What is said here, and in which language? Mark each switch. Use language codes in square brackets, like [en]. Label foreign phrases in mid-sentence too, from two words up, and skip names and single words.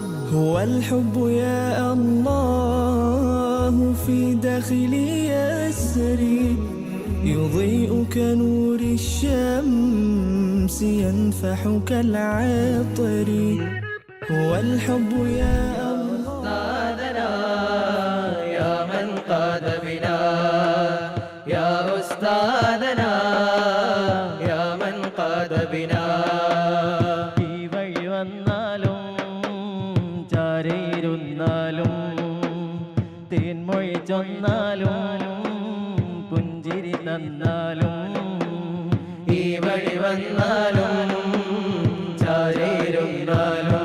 [ar] هو الحب يا الله في داخلي يسري يضيء كنور الشمس ينفح كالعطر هو الحب يا أستاذنا يا من قاد بنا يا أستاذنا يا من قاد بنا [ml] ഈ വഴി വന്നാലും ചാരയിരുന്നാലും തേൻമൊഴി ചൊന്നാലും പുഞ്ചിരി തന്നാലും ഈ വഴി വന്നാലും ചാരയിരുന്നാലും